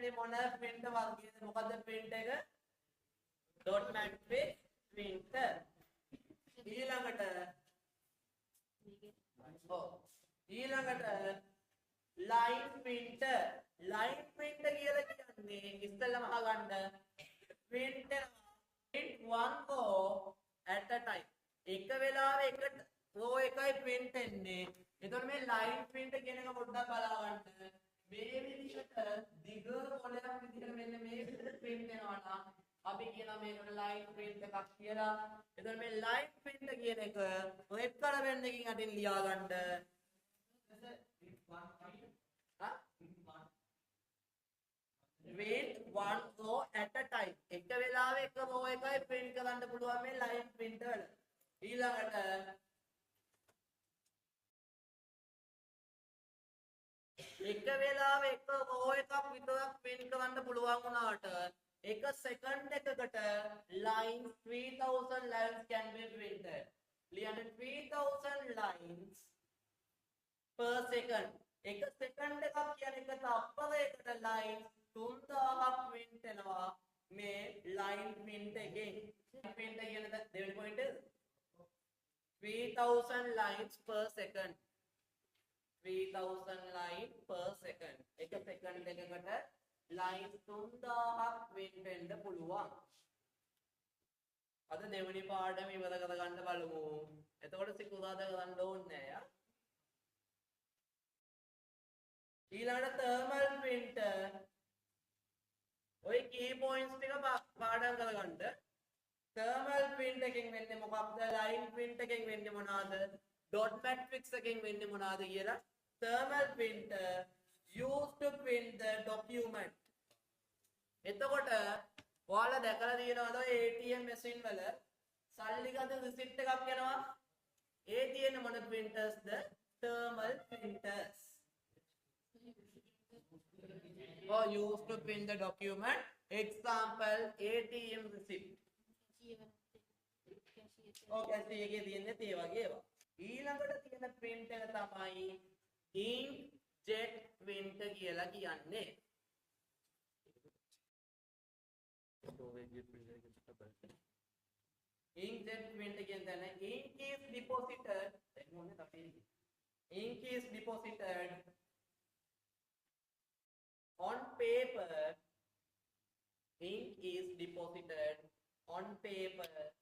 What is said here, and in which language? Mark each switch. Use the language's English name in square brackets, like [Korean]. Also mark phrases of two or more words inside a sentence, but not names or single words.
[Sinhala] ගන්න printer වර්ගයේ මොකද්ද print එක [English] dot matrix printer [Sinhala] ඊළඟට ඊළඟට [English] line printer [Sinhala] කියලා කියන්නේ ඉස්සෙල්ලාම අහගන්න [English] printer print one row at a time [Sinhala] එක වෙලාවෙ එක row එකයි print වෙන්නේ එතකොට මේ [English] line print [Sinhala] කියන එක පොඩ්ඩක් බලා ගන්න මේ විදිහට දිග කොලයක් විදිහට මෙන්න මේ විදිහට print වෙනවා නම් අපි කියනවා මේකට [English] line print [Sinhala] එකක් කියලා එතකොට මේ [English] line print [Sinhala] කියන එක [English] red color pen [Sinhala] එකකින් අටින් ලියා ගන්න [English] print one row at a time [Sinhala] එක වෙලාවෙ එක row එකයි print කරන්න පුළුවන් මේ [English] line print [Sinhala] වල ඊළඟට එක වෙලාවෙ එක row එකක් විතරක් print කරන්න පුළුවන් වුණාට එක second එකකට [English] line 3000 lines can be printed [Sinhala] ලියන්න [English] 3000 lines per second [Sinhala] එක second එකක් කියන්නේ එක තප්පරයකට line 3000ක් print වෙනවා මේ [English] line print [Sinhala] එකෙන් print කියන දෙවෙනි point එක [English] 3000 lines per second 3000 line per second [Sinhala] එක second එකකට line 3000ක් print වෙන්න පුළුවන් අද දෙවෙනි පාඩම ඉවර කරගන්න බලමු එතකොට සිකුරාදා කරන්න ඕනේ නෑ ඊළඟට [English] thermal printer [Sinhala] ඔය [English] key points [Sinhala] ටික පාඩම් කරගන්න [English] thermal print [Sinhala] එකෙන් වෙන්නේ මොකක්ද [English] line print [Sinhala] එකෙන් වෙන්නේ මොනවාද [English] dot matrix [Sinhala] එකෙන් වෙන්නේ මොනවාද කියලා [English] thermal printer used to print the document [Sinhala] එතකොට ඔයාලා දැකලා තියෙනවද [English] ATM machine [Sinhala] වල සල්ලි ගන්න receipt එකක් යනවා ඒ තියෙන මොන printers ද [English] thermal printers or used to print the document example ATM receipt okay [Sinhala] ඒකේ තියෙන්නේ ඒ වගේ ඒවා ඊළඟට තියෙන print එක තමයි [English] inkjet printer [Sinhala] කියලා කියන්නේ [English] inkjet printer කියන්නේ ink is deposited on paper ink is deposited on paper